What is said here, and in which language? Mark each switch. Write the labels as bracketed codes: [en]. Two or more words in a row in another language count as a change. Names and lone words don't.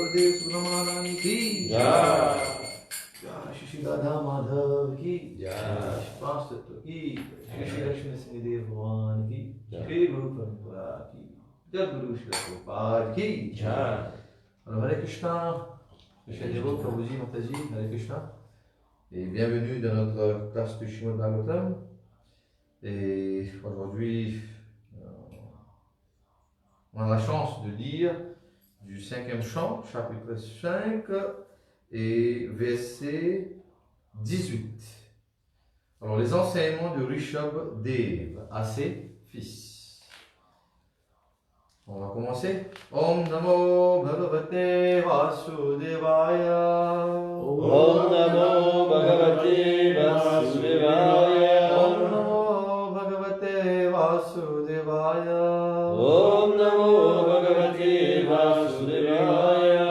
[hi] सुब्रह्मण्य की जय। जय श्री राधा माधव की जय। पांच तत्व की श्री लक्ष्मी सिंहदेव भगवान की श्री गुरु परंपरा की जब गुरु श्री प्रभुपाद की जय। [fr] Alors, Hare Krishna, Michel Devo, Prabhuji, Mataji, Hare Krishna, et bienvenue dans notre classe du Srimad Bhagavatam. Et aujourd'hui, on a la chance de lire du 5e chant, chapitre 5 et verset 18. Alors, les enseignements de Rishabh Dev à ses fils. On va commencer. [sa] ॐ नमो भगवते वासुदेवाय. ॐ नमो भगवते वासुदेवाय. ॐ नमो भगवते वासुदेवाय. ॐ नमो भगवते वासुदेवाय.